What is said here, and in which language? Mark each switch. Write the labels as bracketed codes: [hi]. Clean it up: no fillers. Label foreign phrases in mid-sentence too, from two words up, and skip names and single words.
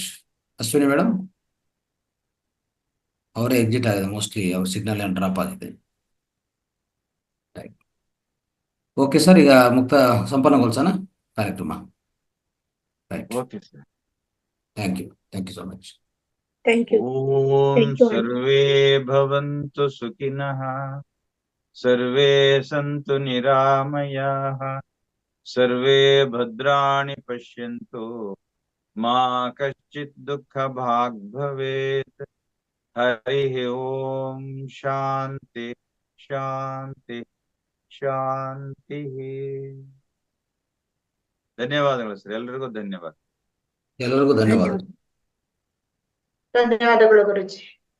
[kn] ಅಶ್ವಿನಿ ಮೇಡಮ್ ಅವರೇ ಎಕ್ಸಿಟ್ ಆಗಿದೆ, ಮೋಸ್ಟ್ಲಿ ಅವ್ರ ಸಿಗ್ನಲ್ ಏನು ಡ್ರಾಪ್ ಆಗಿದೆ. [en] Right, okay sir, [kn] ಈಗ ಸಂಪನ್ನಗೊಳಿಸೋಣ ಕಾರ್ಯಕ್ರಮ. [en] ರೈಟ್, Okay sir. Thank you so much. Thank you. [sa] ಓಂ ಸರ್ವೇ ಭವಂತು ಸುಖಿನಃ, ಸರ್ವೇ ಸಂತು ನಿರಾಮಯಾಃ, ಸರ್ವೇ ಭದ್ರಾಣಿ ಪಶ್ಯಂತು, ಮಾ ಕಶ್ಚಿತ್ ದುಃಖ ಭಾಗ್ ಭವೇತ್. ಹರಿ ಓಂ. ಶಾಂತಿ ಶಾಂತಿ ಶಾಂತಿ. [kn] ಧನ್ಯವಾದಗಳು ಸರ್, ಎಲ್ರಿಗೂ ಧನ್ಯವಾದ. ಎಲ್ಲರಿಗೂ ಧನ್ಯವಾದ. ಧನ್ಯವಾದಗಳು ಗುರುಜಿ.